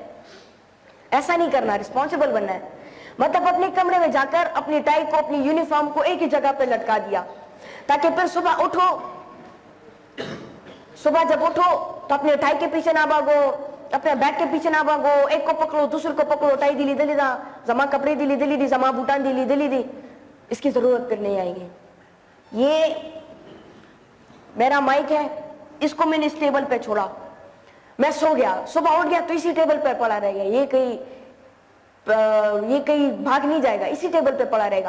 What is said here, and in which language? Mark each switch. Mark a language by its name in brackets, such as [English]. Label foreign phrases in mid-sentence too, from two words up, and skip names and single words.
[Urdu] ایسا نہیں کرنا, رسپانسبل بننا ہے. مطلب اپنے کمرے میں جا کر اپنی ٹائی کو, اپنی یونیفارم کو ایک ہی جگہ پہ لٹکا دیا, تاکہ پھر صبح اٹھو, صبح جب اٹھو تو اپنے ٹائی کے پیچھے نہ بھاگو, اپنے بیگ کے پیچھے نہ بھاگو, ایک کو پکڑو دوسرے کو پکڑو, [Pashto] ٹائی دلی دلی دا, زما کپڑے دلی دلی دی, زما بوٹان دلی دلی دی. [Urdu] اس کی ضرورت پھر نہیں آئے گی. یہ میرا مائک ہے, اس کو میں نے اس ٹیبل پہ چھوڑا, میں سو گیا, صبح اٹھ گیا تو اسی ٹیبل پہ پڑا رہ گیا. یہ کہیں بھاگ نہیں جائے گا, اسی ٹیبل پہ پڑا رہے گا.